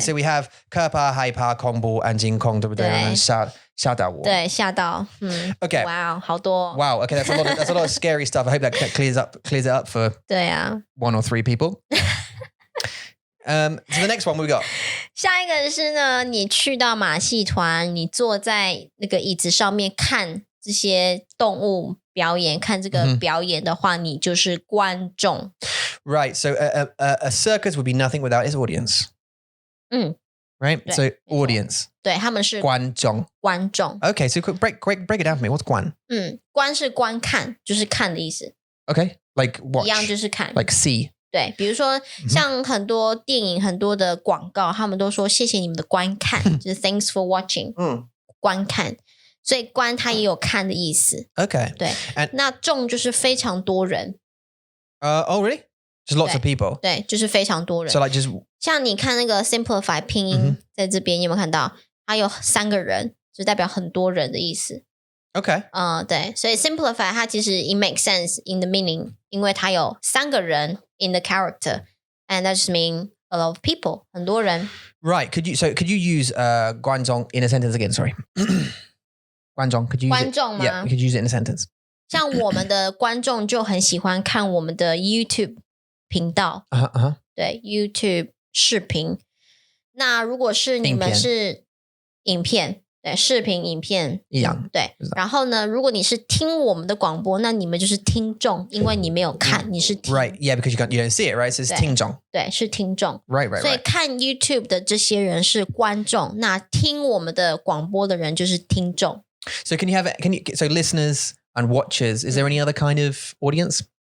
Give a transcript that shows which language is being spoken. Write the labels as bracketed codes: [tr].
[en] so we have 可怕害怕恐怖 and 惊恐 [zh] 对不对？对吓到我。对吓到 [en] Okay. [zh] wow 好多 [en] Wow. Okay, that's a lot of scary stuff. I hope that clears it up for [zh] 对啊 [en] 1 or 3 people. So the next one we got. [zh] 下一个是呢你去到马戏团你坐在那个椅子上面看这些动物表演看这个表演的话你就是观众 [en] Right. So a circus would be nothing without its audience. Right. [zh] 对 [en] So audience. [zh] 对他们是观众. 观众 [en] Okay. So break it down for me. What's 观? [zh] 观是观看就是看的意思 [en] Okay. Like watch. [zh] 一样就是看 [en] Like see. [zh] 对比如说像很多电影很多的广告他们都说谢谢你们的观看就是 [en] thanks for watching [zh] 观看所以观它也有看的意思 [en] Okay. [zh] 对 那众就是非常多人 [en] Oh, really? Just lots of people. [zh] 对就是非常多人 [en] So like just [zh] 像你看那个 simplify 拼音在这边你有没有看到它有3个人就代表很多人的意思 [en] okay. [zh] 对所以 [en] simplify [zh] 它其实 [en] it makes sense in the meaning [zh] 因为它有3个人 [en] in the character and that just mean a lot of people [zh] 很多人 [en] Right. Could you use 观众 in a sentence again? Sorry. 观众 could you use [zh] 观众 [en] it? [zh] 吗 [en] Yeah, you could use it in a sentence. [zh] 像我们的观众就很喜欢看我们的 YouTube 频道 对 YouTube 视频那如果是你们是影片对视频影片一样对然后呢如果你是听我们的广播那你们就是听众因为你没有看你是听 [en] Right. Yeah, because you don't see it, right? So it's 听众 [zh] 对是听众 [en] Right. [zh] 所以看 YouTube 的这些人是观众那听我们的广播的人就是听众 [en] So so listeners and watchers, is there any other kind of audience?